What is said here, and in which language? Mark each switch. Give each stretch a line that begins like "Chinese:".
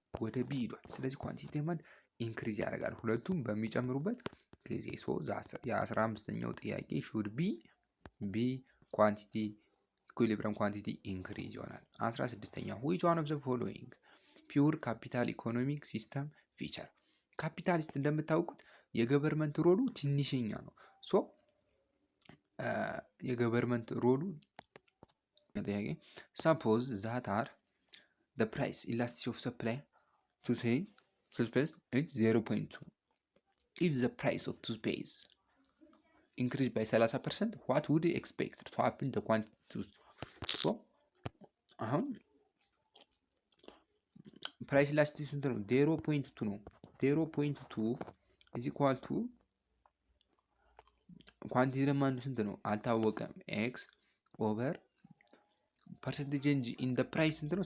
Amharic: ወደ ቢ ሄዷል። ስለዚህ ኳንቲቲ ዴማንድ ኢንክሪዝ ያደርጋል ሁለቱም በሚጨምሩበት ጊዜ። ሶ የ15ኛው ጥያቄ
English: ሹድ ቢ ኳንቲቲ ኢኩሊብረም ኳንቲቲ ኢንክሪዝ
Amharic: ይሆናል። 16ኛው
English: ዊች ዋን ኦፍ ዘ ፎሎዊንግ ፒውር ካፒታል ኢኮኖሚክ ሲስተም ፊቸር።
Amharic: ካፒታሊስት እንደምታውቁት የገቨርመንት ሮሉ ትንሽኛ ነው። ሶ የገቨርመንት ሮሉ ጥያቄ
English: ሰፖዝ ዛት አር the price elasticity of supply to say toothpaste is 0.2. If the price of toothpaste increased by 30%, what would you expect to happen to quantity?
Amharic: So አሁን ፕራይስ ኢላስቲሲቲ ስንት ነው? 0.2 ነው።
English: 0.2 is equal to
Amharic: ኳንቲቲ ዲማንዱ ስንት ነው? አልታወቀም።
English: ኤክስ ኦቨር ፐርሰንቴጅ ቼንጅ ኢን ደ ፕራይስ ስንት ነው?